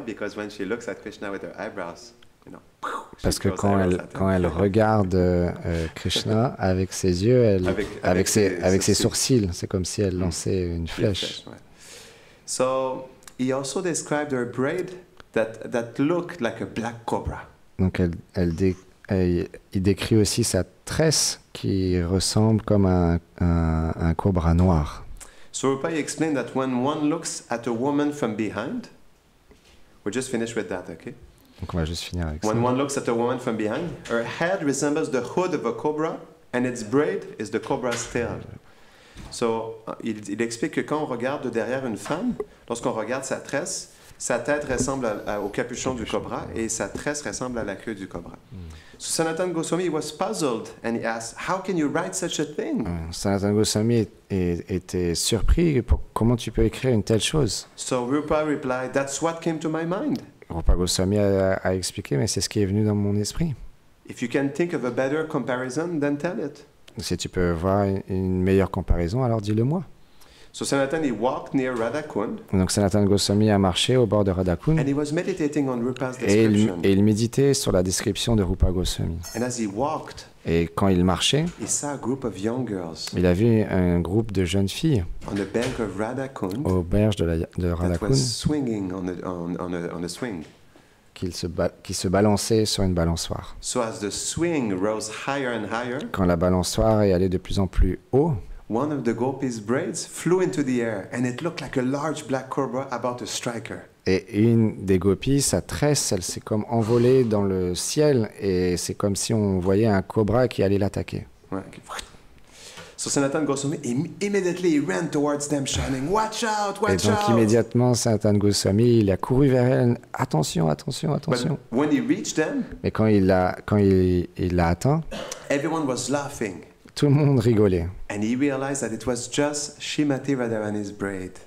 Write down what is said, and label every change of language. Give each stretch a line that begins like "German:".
English: Because when she looks at Krishna with her eyebrows, she
French: Parce que
English: throws
French: quand
English: arrows
French: elle,
English: at him.
French: quand elle regarde Krishna avec ses yeux, avec ses sourcils, c'est comme si elle lançait une flèche. Ouais.
English: So he also described her braid that looked like a black cobra.
French: Donc il décrit aussi sa tresse qui ressemble comme un cobra noir.
English: So Rupa explained that when one looks at a woman from behind, we're just finished with that, okay?
French: Donc on va juste finir avec ça.
English: When one looks at a woman from behind, her head resembles the hood of a cobra, and its braid is the cobra's tail.
French: So, il explique que quand on regarde de derrière une femme, lorsqu'on regarde sa tresse, sa tête ressemble au capuchon du cobra et sa tresse ressemble à la queue du cobra.
English: So Sanatana Goswami was puzzled and he asked, "How can you write such a thing?"
French: Sanatana Goswami était surpris pour comment tu peux écrire une telle chose.
English: So Rupa replied, "That's what came to my mind.
French: Rupa Goswami a expliqué, mais c'est ce qui est venu dans mon esprit.
English: If you can think of a better comparison, then tell it."
French: Si tu peux voir une meilleure comparaison, alors dis-le-moi.
English: So Sanatana, he walked near Radhakund
French: Donc Sanatana Goswami a marché au bord de Radhakund
English: and he was meditating on Rupa's
French: et
English: description.
French: il méditait sur la description de Rupa Goswami.
English: And as he walked,
French: Et quand il marchait,
English: he saw a group of young girls
French: il a vu un groupe de jeunes filles
English: on the bank of Radhakund
French: aux berges de
English: that was
French: Radhakund
English: swinging on a swing.
French: qui se balançaient sur une balançoire.
English: So as the swing rose higher and higher,
French: Quand la balançoire est allée de plus en plus haut,
English: one of the gopis' braids flew into the air, and it looked like a large black cobra about to strike her.
French: et une des gopis, sa tresse, elle s'est comme envolée dans le ciel et c'est comme si on voyait un cobra qui allait l'attaquer. Ouais, okay.
English: So Sanatana Goswami immediately ran towards them, shouting, "Watch out!
French: Et
English: Watch
French: donc
English: out!"
French: immédiatement, Sanatana Goswami, il a couru vers elle. Attention, attention, attention.
English: But when he reached them,
French: Mais quand il l'a atteint,
English: everyone was laughing,
French: tout le monde rigolait.
English: and he realized that it was just Srimati Radharani's braid.